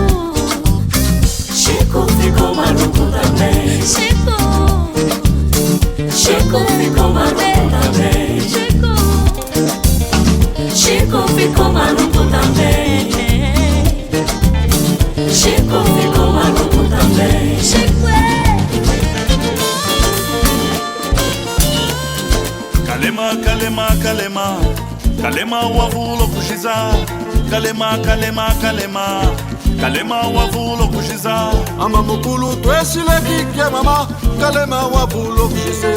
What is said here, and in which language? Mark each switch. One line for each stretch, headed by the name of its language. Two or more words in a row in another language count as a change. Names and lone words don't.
Portuguese: Ficou maluco também. Chico ficou maluco também. Chico ficou maluco também. Chico ficou maluco também. Chico
Bemba: Kalema, kalema, kalema, kalema wavulo kushiza. Kalema, kalema, kalema, kalema wavulo kushiza. Ama mukulu tweshile kike mama kalema wavulo kushize.